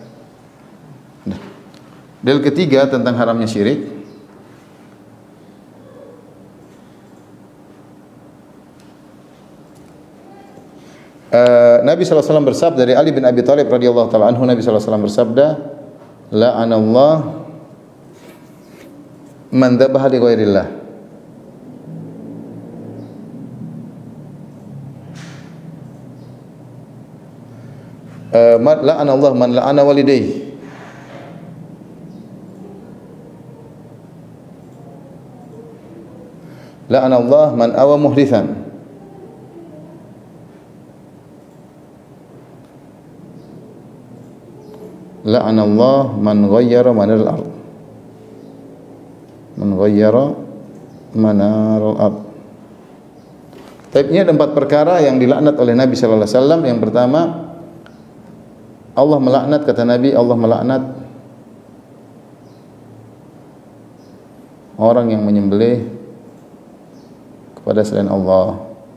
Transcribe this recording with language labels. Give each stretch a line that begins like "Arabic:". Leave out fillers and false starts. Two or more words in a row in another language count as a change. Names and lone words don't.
Indonesian: Dalil ketiga tentang haramnya syirik. Nabi
Arabic: صلى الله عليه وسلم
Indonesian: bersabda, dari Ali bin Abi Thalib
Arabic: رضي الله تعالى عنه,
Indonesian: Nabi
Arabic: صلى الله عليه وسلم
Indonesian: bersabda,
Arabic: لعن الله من ذبح لغير الله. لعن الله من لعن والديه. لعن الله من آوى محدثا. لعن الله من غير منار الأرض. من غير منار الأرض.
Indonesian: Tapi ini ada 4 perkara yang dilaknat oleh Nabi
Arabic: صلى الله عليه وسلم.
Indonesian: Yang pertama, Allah melaknat, kata Nabi, Allah melaknat orang yang menyembelih kepada selain Allah.